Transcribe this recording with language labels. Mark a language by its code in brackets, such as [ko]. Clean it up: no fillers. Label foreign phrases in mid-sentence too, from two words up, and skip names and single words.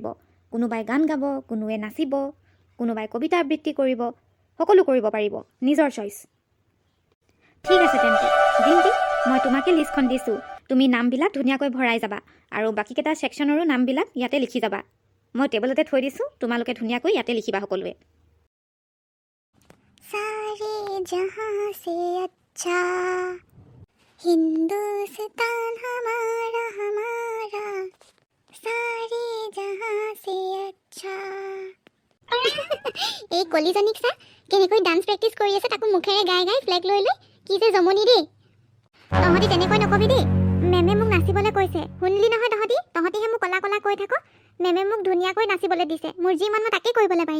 [as] কোনোবাই গান গাব, কোনোৱে নাচিব, কোনোবাই কবিতা আবৃত্তি কৰিব, সকলো কৰিব পাৰিব, নিজৰ চইচ। ঠিক আছে তেন্তে ডিম্পি, মই তোমাকে লিষ্টখন দিছোঁ। তুমি নামবিলাক ধুনীয়াকৈ ভৰাই যাবা আৰু বাকীকেইটা ছেকশ্যনৰো নামবিলাক ইয়াতে লিখি যাবা। মই টেবুলতে থৈ দিছোঁ, তোমালোকে ধুনীয়াকৈ ইয়াতে লিখিবা সকলোৱে। [hi] सारे जहां से अच्छा हिंदुस्तान हमारा हमारा सारे जहां से अच्छा। [as] এই কলিজনীক চা কেনেকৈ ডান্স প্ৰেক্টিচ কৰি আছে, তাকো মুখেৰে গাই গাই ফ্লেগ লৈ লৈ। কি যে জমনি দেই। তহঁতি তেনেকৈ নকবি দেই। মেমে মোক নাচিবলৈ কৈছে, শুনিলি নহয় তহঁতিহে মোক কলা কলা কৈ থাক। মেমে মোক ধুনীয়াকৈ নাচিবলৈ দিছে, মোৰ যি মন মই তাকে কৰিবলৈ পাৰিম।